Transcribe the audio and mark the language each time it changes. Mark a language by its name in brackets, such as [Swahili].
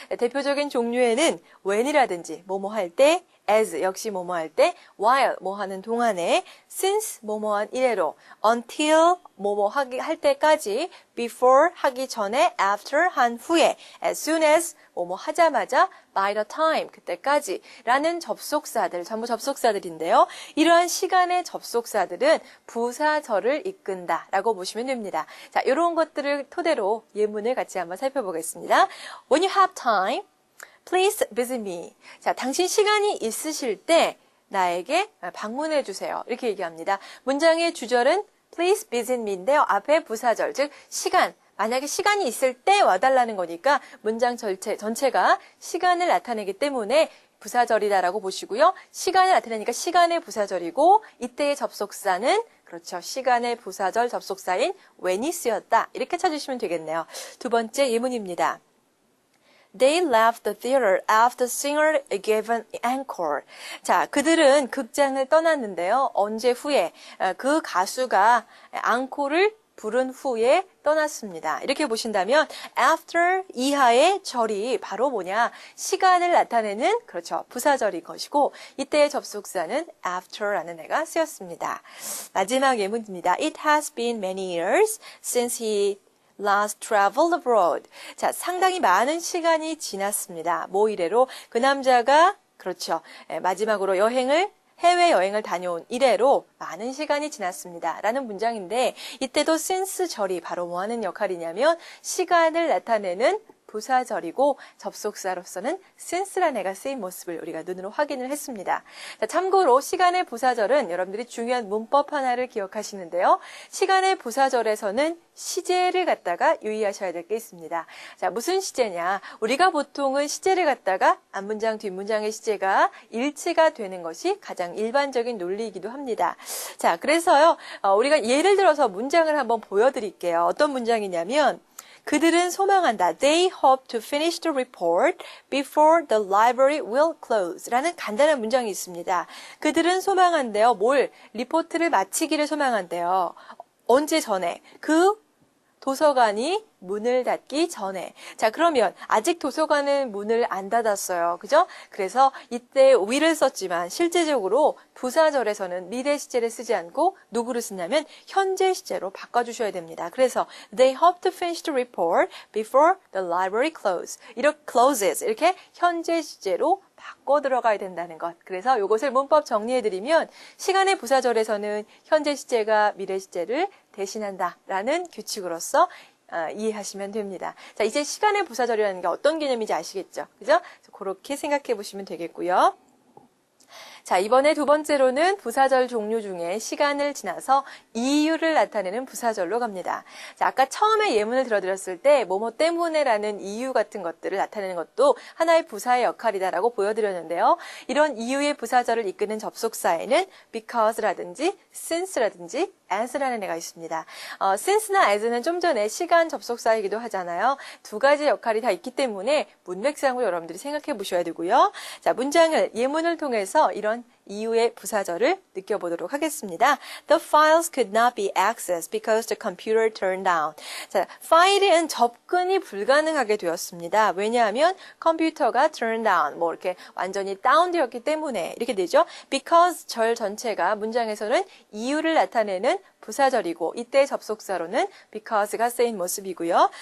[Korean] 대표적인 종류에는 when이라든지 뭐뭐 할 때 as 역시 뭐뭐 할 때, while 뭐 하는 동안에, since 뭐뭐한 이래로, until 뭐뭐 할 때까지, before 하기 전에, after 한 후에, as soon as 뭐뭐 하자마자, by the time 그때까지 라는 접속사들, 전부 접속사들인데요. 이러한 시간의 접속사들은 부사절을 이끈다 라고 보시면 됩니다. 자, 이런 것들을 토대로 예문을 같이 한번 살펴보겠습니다. [English] When you have time, Please visit me. [Korean] 자, 당신 시간이 있으실 때 나에게 방문해 주세요. 이렇게 얘기합니다. 문장의 주절은 [English] please visit me [Korean] 인데요. 앞에 부사절, 즉 시간. 만약에 시간이 있을 때 와달라는 거니까 문장 전체가 시간을 나타내기 때문에 부사절이다라고 보시고요. 시간을 나타내니까 시간의 부사절이고 이때의 접속사는 그렇죠. 시간의 부사절 접속사인 when이 쓰였다. 이렇게 찾으시면 되겠네요. 두 번째 예문입니다. [English] They left the theater after the singer gave an encore. [Korean] 자, 그들은 극장을 떠났는데요. 언제 후에? 그 가수가 앙코를 부른 후에 떠났습니다. 이렇게 보신다면 after 이하의 절이 바로 뭐냐? 시간을 나타내는 그렇죠. 부사절인 것이고 이때의 접속사는 after라는 애가 쓰였습니다. 마지막 예문입니다. [English] It has been many years since he last traveled abroad. [Korean] 자, 상당히 많은 시간이 지났습니다. 뭐 이래로 그 남자가 그렇죠. 마지막으로 해외여행을 다녀온 이래로 많은 시간이 지났습니다. 라는 문장인데 이때도 since 절이 바로 뭐 하는 역할이냐면 시간을 나타내는 부사절이고 접속사로서는 since라는 애가 쓰인 모습을 우리가 눈으로 확인을 했습니다. 자, 참고로 시간의 부사절은 여러분들이 중요한 문법 하나를 기억하시는데요. 시간의 부사절에서는 시제를 갖다가 유의하셔야 될 게 있습니다. 자, 무슨 시제냐? 우리가 보통은 시제를 갖다가 앞문장, 뒷문장의 시제가 일치가 되는 것이 가장 일반적인 논리이기도 합니다. 자, 그래서요, 우리가 예를 들어서 문장을 한번 보여드릴게요. 어떤 문장이냐면 그들은 소망한다. [English] They hope to finish the report before the library will close. [Korean] 라는 간단한 문장이 있습니다. 그들은 소망한대요. 뭘? 리포트를 마치기를 소망한대요. 언제 전에? 그 도서관이 문을 닫기 전에. 자, 그러면 아직 도서관은 문을 안 닫았어요. 그죠? 그래서 이때 will을 썼지만 실제적으로 부사절에서는 미래 시제를 쓰지 않고 누구를 쓰냐면 현재 시제로 바꿔주셔야 됩니다. 그래서 [English] they hope to finish the report before the library closes. [Korean] 이렇게 현재 시제로 바꿔 들어가야 된다는 것. 그래서 이것을 문법 정리해드리면 시간의 부사절에서는 현재 시제가 미래 시제를 대신한다라는 규칙으로서 이해하시면 됩니다. 자, 이제 시간의 부사절이라는 게 어떤 개념인지 아시겠죠? 그죠? 그렇게 생각해 보시면 되겠고요. 자, 이번에 두 번째로는 부사절 종류 중에 시간을 지나서 이유를 나타내는 부사절로 갑니다. 자, 아까 처음에 예문을 들어드렸을 때 뭐뭐 때문에라는 이유 같은 것들을 나타내는 것도 하나의 부사의 역할이다라고 보여드렸는데요. 이런 이유의 부사절을 이끄는 접속사에는 because라든지 since라든지 as라는 애가 있습니다. since나 as는 좀 전에 시간 접속사이기도 하잖아요. 두 가지 역할이 다 있기 때문에 문맥상으로 여러분들이 생각해 보셔야 되고요. 자, 예문을 통해서 이런 한번 이유의 부사절을 느껴보도록 하겠습니다. [English] The files could not be accessed because the computer turned down. [Korean] 자, 파일은 접근이 불가능하게 되었습니다. 왜냐하면 컴퓨터가 turn down, 뭐 이렇게 완전히 다운되었기 때문에 이렇게 되죠. Because 절 전체가 문장에서는 이유를 나타내는 부사절이고 이때 접속사로는 because가 쓰인 모습이고요.